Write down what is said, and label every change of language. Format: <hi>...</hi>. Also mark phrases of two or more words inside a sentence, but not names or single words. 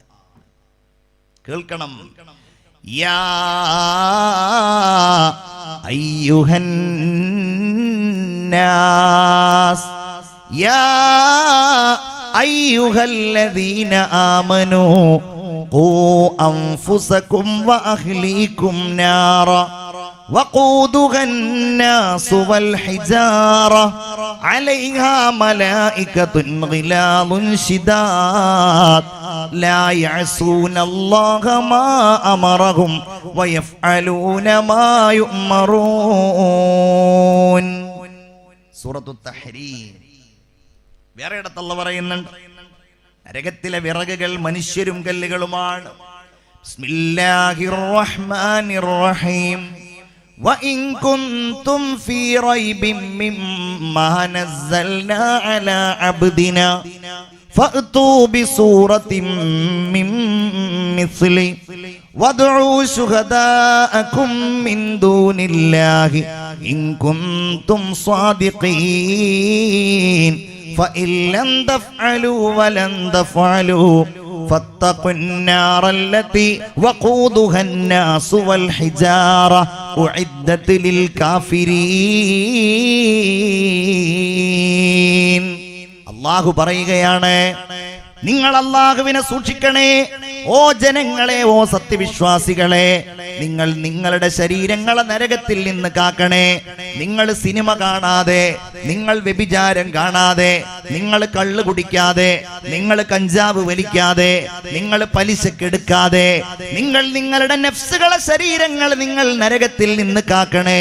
<ar>കേൾക്കണം. يا أيها الناس، يا أيها الذين آمنوا قوا أنفسكم وأهليكم نارا وقودها الناس والحجارة عليها ملائكة غلاظ شداد لا يعصون الله ما أمرهم ويفعلون ما يؤمرون.</ar> <ml>സൂറത്തു തഹ്രീം. വേറെ ഇടത്ത് അല്ലാഹു പറയുന്നുണ്ട്, നരകത്തിലെ വിറകുകൾ മനുഷ്യരും കല്ലുകളുമാണ്.</ml> <ar>بسم الله الرحمن الرحيم. وإن كنتم في ريب مما نزلنا على عبدنا فأتوا بسورة من مثله وادعوا شهداءكم من دون الله إن كنتم صادقين فإن لم تفعلوا ولن تفعلوا فاتقوا النار التي وقودها الناس والحجارة أعدت للكافرين.</ar> <ml>അല്ലാഹു പറയുകയാണ്, നിങ്ങൾ അല്ലാഹുവിനെ സൂക്ഷിക്കണേ. ഓ ജനങ്ങളെ, ഓ സത്യവിശ്വാസികളെ, നിങ്ങൾ നിങ്ങളുടെ ശരീരങ്ങളെ നരകത്തിൽ നിന്ന് കാക്കണേ. നിങ്ങൾ സിനിമ കാണാതെ, നിങ്ങൾ വ്യഭിചാരം കാണാതെ, നിങ്ങൾ കള്ള് കുടിക്കാതെ, നിങ്ങൾ കഞ്ചാവ് വലിക്കാതെ, നിങ്ങൾ പലിശക്കെടുക്കാതെ, നിങ്ങൾ നിങ്ങളുടെ നഫ്സുകളെ ശരീരങ്ങൾ നിങ്ങൾ നരകത്തിൽ നിന്ന് കാക്കണേ.</ml>